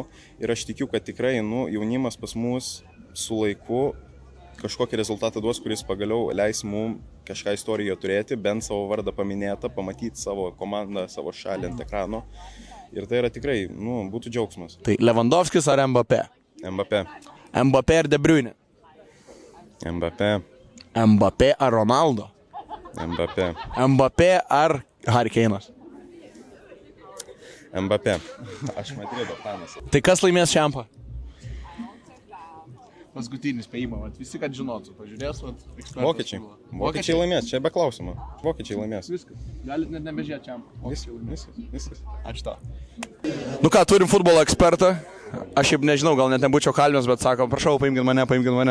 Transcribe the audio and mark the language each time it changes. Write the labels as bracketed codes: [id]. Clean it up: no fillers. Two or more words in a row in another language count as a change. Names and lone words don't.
[lt] Ir aš tikiu, kad tikrai jaunimas pas mus su laiku kažkokį rezultatą duos, kuris pagaliau leis mums kažką istorijoje turėti, bent savo vardą paminėtą, pamatyti savo komandą, savo šalį ant ekrano. Ir tai yra tikrai, būtų džiaugsmas. Tai Lewandowskis ar Mbappé? Mbappé. Mbappé ar De Bruyne? Mbappé. Mbappé ar Ronaldo? Mbappé. Mbappé ar Harry Keinas? Mbappé. Aš Madrido fanas. Tai kas laimės čempą? Paskutinis spėjimas, visi kad žinotų, pažiūrės, Vokiečiai. Vokiečiai laimės, čia be klausimo. Vokiečiai laimės. Viskas, galit net nebežiūrėti čempą. Viskas. Ačiū tau. Nu ką, turim futbolo ekspertą. Aš šiaip nežinau, gal net nebūčiau kalbėjęs, bet sako, prašau, paimkit mane.